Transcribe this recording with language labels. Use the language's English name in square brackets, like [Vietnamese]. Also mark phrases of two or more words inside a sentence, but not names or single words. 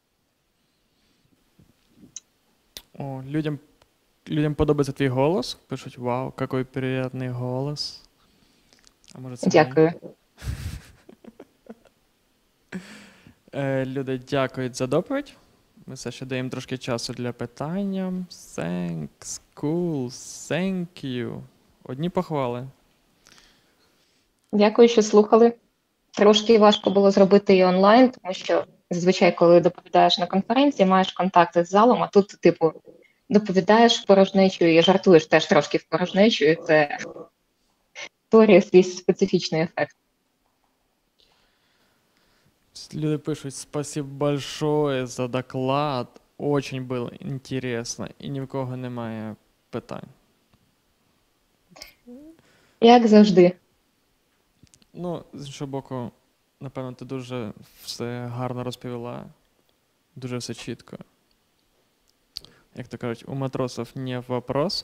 [Ukrainian] О, людям подобається твій голос. Пишуть, вау, який приємний голос. А може це Дякую. Люди дякують за доповідь. Ми все ще даємо трошки часу для питання. [English] Thanks, cool, thank you. [Ukrainian] Одні похвали. Дякую, що слухали. Трошки важко було зробити і онлайн, тому що зазвичай, коли доповідаєш на конференції, маєш контакти з залом, а тут, типу, доповідаєш в порожнечу і жартуєш теж трошки в порожнечу, і це створює свій специфічний ефект. Люди пишуть, [Russian] спасибо большое за доклад. Очень было интересно. [Ukrainian] І ні в кого немає питань. Як завжди. Ну, з іншого боку, напевно, ти дуже все гарно розповіла. Дуже все чітко. Як то кажуть, у матросів [Russian] не вопрос.